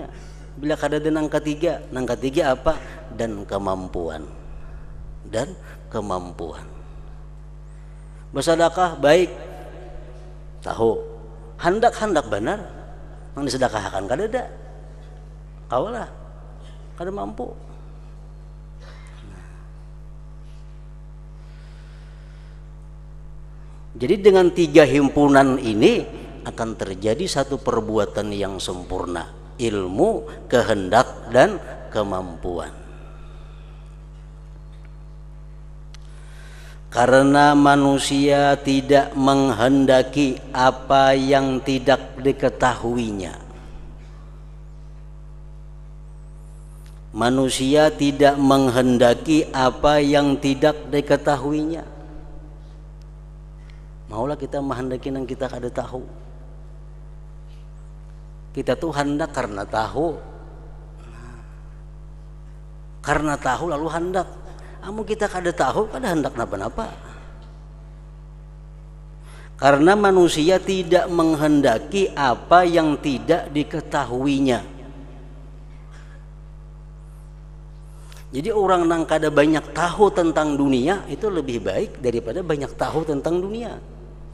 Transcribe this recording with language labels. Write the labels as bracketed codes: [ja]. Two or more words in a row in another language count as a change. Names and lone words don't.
[bjn] Bila kada ada nang ketiga apa? [id] Dan kemampuan. Dan kemampuan. Bersedekah baik, tahu. [bjn] Hendak benar, yang disedekahkan kada ada. Kawalah, kada mampu. [id] Jadi dengan tiga himpunan ini akan terjadi satu perbuatan yang sempurna. Ilmu, kehendak, dan kemampuan. Karena manusia tidak menghendaki apa yang tidak diketahuinya. Manusia tidak menghendaki apa yang tidak diketahuinya. [bjn] Maulah kita menghendaki yang kita kada tahu. Kita tuh hendak karena tahu. Karena tahu lalu hendak. Amun kita kada tahu, kada hendak napa-napa. [id] Karena manusia tidak menghendaki apa yang tidak diketahuinya. [bjn] Jadi orang yang kada banyak tahu tentang dunia itu lebih baik daripada banyak tahu tentang dunia.